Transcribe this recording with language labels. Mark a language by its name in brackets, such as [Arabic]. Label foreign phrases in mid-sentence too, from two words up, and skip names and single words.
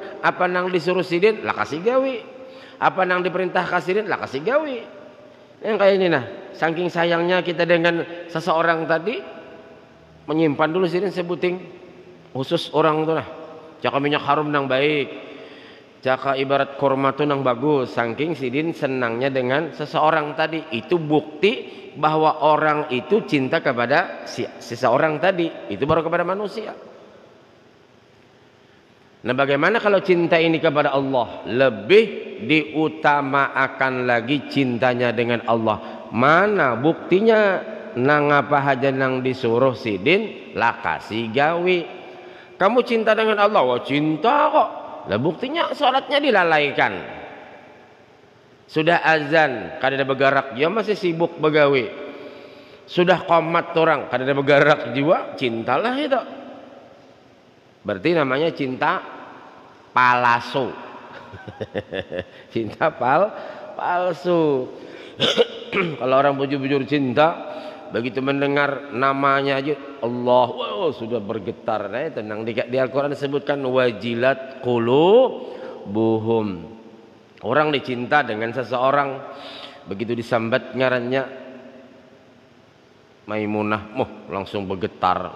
[Banjar] Apa nang disuruh sidin lah kasih gawi. Apa nang diperintah sidin lah kasih gawi. Yang kayak ini nah, saking sayangnya kita dengan seseorang tadi, menyimpan dulu sidin sebuting khusus orang tuh nah. Caka minyak harum nang baik, caka ibarat kurma tuh nang bagus, saking sidin senangnya dengan seseorang tadi. [Indonesian] Itu bukti bahwa orang itu cinta kepada seseorang tadi. Itu baru kepada manusia. Nah bagaimana kalau cinta ini kepada Allah? Lebih diutamakan lagi cintanya dengan Allah. Mana buktinya? [Banjar] Nang apa aja nang disuruh sidin lah kasih gawi. [Indonesian] Kamu cinta dengan Allah? Wah cinta kok. [Banjar] Lah buktinya sholatnya dilalaikan. Sudah azan kada ada bergerak, dia masih sibuk begawi. Sudah qomat orang kada ada bergerak jiwa, cintalah itu. [Indonesian] Berarti namanya cinta palsu. Cinta palsu. [Banjar] Kalau orang bujur-bujur cinta, begitu mendengar namanya aja Allah, [Indonesian] wow, sudah bergetar. Nah, tenang di Al-Quran disebutkan [Arabic] وجلت قلوبهم. [Banjar] Orang dicinta dengan seseorang, begitu disambat ngarannya Maimunah, langsung bergetar.